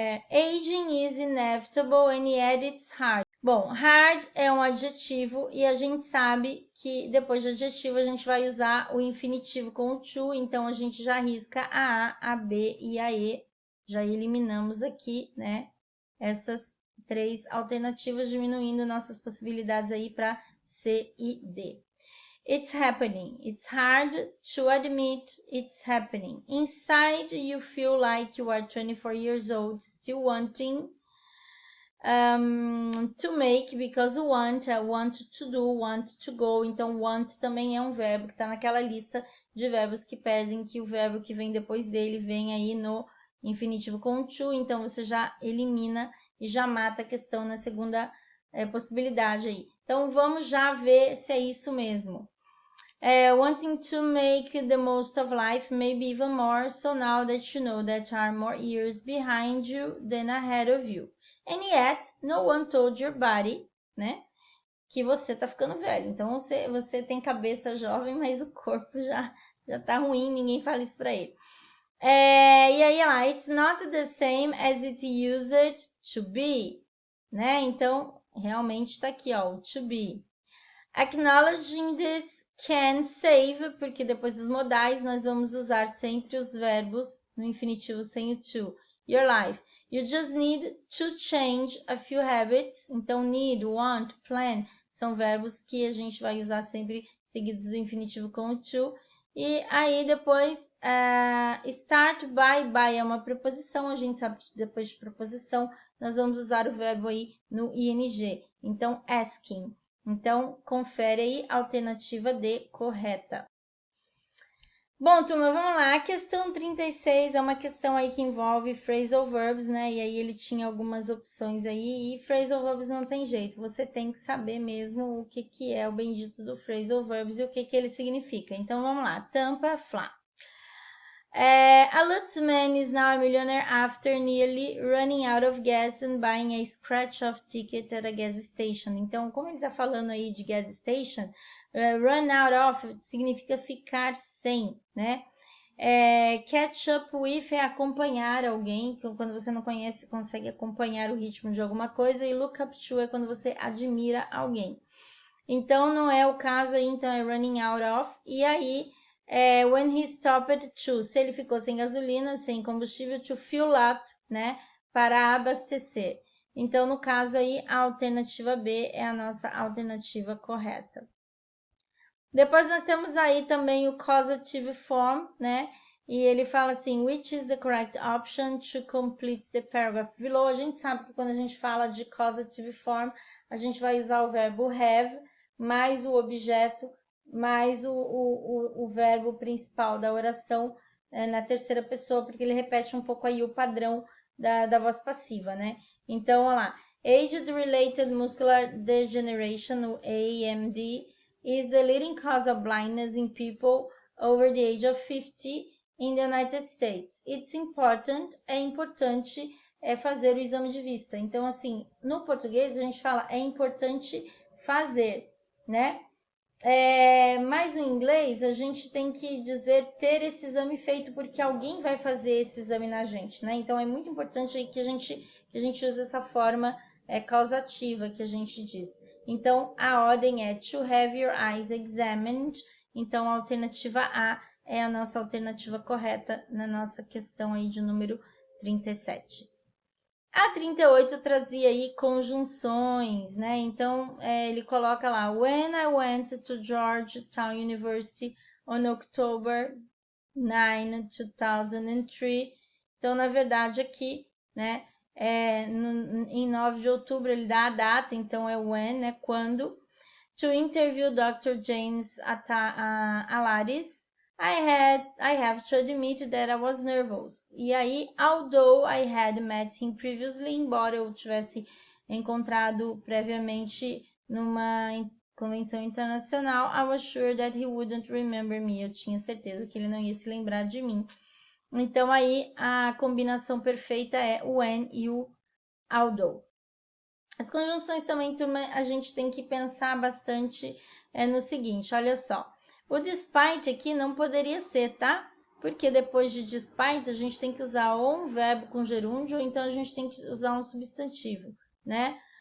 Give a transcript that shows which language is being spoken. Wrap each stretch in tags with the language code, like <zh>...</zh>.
<en>Aging is inevitable and yet it's hard.</en> <pt>Bom, hard é um adjetivo e a gente sabe que depois de adjetivo a gente vai usar o infinitivo com o to, então a gente já risca a A, a B e a E. Já eliminamos aqui, né, essas três alternativas, diminuindo nossas possibilidades aí para C e D.</pt> <en>It's happening. It's hard to admit it's happening. Inside, you feel like you are 24 years old, still wanting to make, because want to do, want to go.</en> <pt>Então, want também é um verbo que está naquela lista de verbos que pedem que o verbo que vem depois dele venha aí no infinitivo com to. Então, você já elimina e já mata a questão na segunda possibilidade aí. Então, vamos já ver se é isso mesmo.</pt> <en>Wanting to make the most of life, maybe even more, so now that you know that are more years behind you than ahead of you. And yet, no one told your body,</en> <pt>né, que você tá ficando velho. Então, você tem cabeça jovem, mas o corpo já tá ruim, ninguém fala isso pra ele. E aí, lá,</pt> <en>it's not the same as it used to be, né?</en> <pt>Então, realmente tá aqui, ó,</pt> <en>to be. Acknowledging this can save,</en> <pt>porque depois dos modais nós vamos usar sempre os verbos no infinitivo sem o to.</pt> <en>Your life. You just need to change a few habits.</en> <pt>Então, need, want, plan são verbos que a gente vai usar sempre seguidos do infinitivo com o to. E aí depois, start by é uma preposição. A gente sabe que depois de preposição nós vamos usar o verbo aí no ing. Então, asking. Então, confere aí a alternativa D correta. Bom, turma, vamos lá. A questão 36 é uma questão aí que envolve phrasal verbs, né? E aí ele tinha algumas opções aí. E phrasal verbs não tem jeito. Você tem que saber mesmo o que é o bendito do phrasal verbs e o que ele significa. Então, vamos lá. Tampa, Flá.</pt> <en>A Lutz man is now a millionaire after nearly running out of gas and buying a scratch-off ticket at a gas station.</en> <pt>Então, como ele está falando aí de gas station, run out of significa ficar sem, né? Catch up with é acompanhar alguém, quando você não conhece, consegue acompanhar o ritmo de alguma coisa, e look up to é quando você admira alguém. Então, não é o caso aí, então é running out of, e aí</pt> <en>when he stopped to,</en> <pt>se ele ficou sem gasolina, sem combustível,</pt> <en>to fill up,</en> <pt>né, para abastecer. Então, no caso aí, a alternativa B é a nossa alternativa correta. Depois nós temos aí também o causative form, né, e ele fala assim,</pt> <en>which is the correct option to complete the paragraph below.</en> <pt>A gente sabe que quando a gente fala de causative form, a gente vai usar o verbo have, mais o objeto, mais o verbo principal da oração na terceira pessoa, porque ele repete um pouco aí o padrão da voz passiva, né? Então, olha lá.</pt> <en>Age-related muscular degeneration, o AMD, is the leading cause of blindness in people over the age of 50 in the United States. It's important,</en> <pt>é importante fazer o exame de vista. Então, assim, no português a gente fala é importante fazer, né? Mas no inglês a gente tem que dizer ter esse exame feito porque alguém vai fazer esse exame na gente, né? Então é muito importante que a gente use essa forma causativa que a gente diz. Então a ordem é</pt> <en>to have your eyes examined.</en> <pt>Então a alternativa A é a nossa alternativa correta na nossa questão aí de número 37. A 38 trazia aí conjunções, né? Então, ele coloca lá,</pt> <en>when I went to Georgetown University on October 9, 2003.</en> <pt>Então, na verdade, aqui, né, em 9 de outubro, ele dá a data, então é when, né, quando.</pt> <en>To interview Dr. James Alaris, I have to admit that I was nervous.</en> <pt>E aí,</pt> <en>although I had met him previously,</en> <pt>embora eu tivesse encontrado previamente numa convenção internacional,</pt> <en>I was sure that he wouldn't remember me.</en> <pt>Eu tinha certeza que ele não ia se lembrar de mim. Então, aí, a combinação perfeita é o when e o although. As conjunções também, turma, a gente tem que pensar bastante no seguinte, olha só. O despite aqui não poderia ser, tá? Porque depois de despite, a gente tem que usar ou um verbo com gerúndio, ou então a gente tem que usar um substantivo, né?</pt>